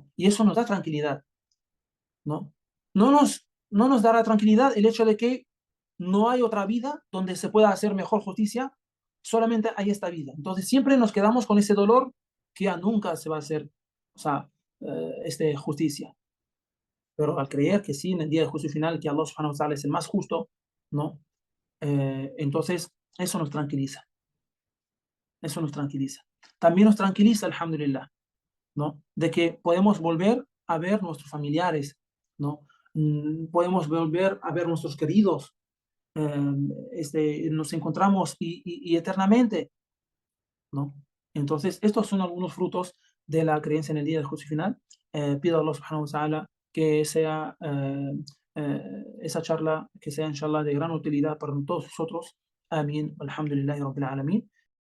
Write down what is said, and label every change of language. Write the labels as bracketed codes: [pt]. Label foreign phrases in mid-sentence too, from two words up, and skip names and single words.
[es] Y eso nos da tranquilidad, ¿no? No nos dará tranquilidad el hecho de que no hay otra vida donde se pueda hacer mejor justicia, solamente hay esta vida. Entonces siempre nos quedamos con ese dolor que ya nunca se va a hacer, o sea, justicia. Pero al creer que sí, en el día del juicio final, que Allah [ar] سبحانه وتعالى [es] es el más justo, ¿no? Entonces eso nos tranquiliza, eso nos tranquiliza. También nos tranquiliza, alhamdulillah, ¿no? De que podemos volver a ver nuestros familiares, ¿no? Podemos volver a ver nuestros queridos, nos encontramos y eternamente, ¿no? Entonces, estos son algunos frutos de la creencia en el día del juicio final. Pido a Allah [ar] سبحانه وتعالى [es] que sea esa charla, que sea inshallah de gran utilidad para todos nosotros. Amén. [ar] الحمد لله رب العالمين.